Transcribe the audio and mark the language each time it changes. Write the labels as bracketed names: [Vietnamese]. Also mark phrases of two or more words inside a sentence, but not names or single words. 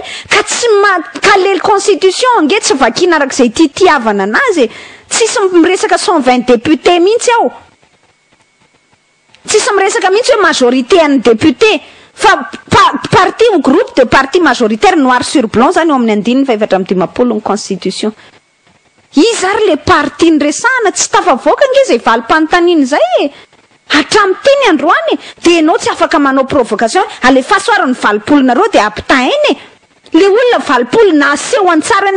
[Malagasy] ka tsy kalely constitution nge tsy vakina arak'izay tiavana anazy tsisy miresaka 120 député mihitsy ao tsisy miresaka mihitsy hoe majorité an'ny député fa [French] parti ou groupe de parti majoritaire noir sur blanc [Malagasy] zany eo amin'ny 550 ny constitution izy ary le parti ny resahana tsy tafavoaka nge zay valim-panontaniana zay hatramiteny androany de enao tsy afaka manao provocation alefasoarany 20 nareo de apitainy le olona 20 na aseho antsarany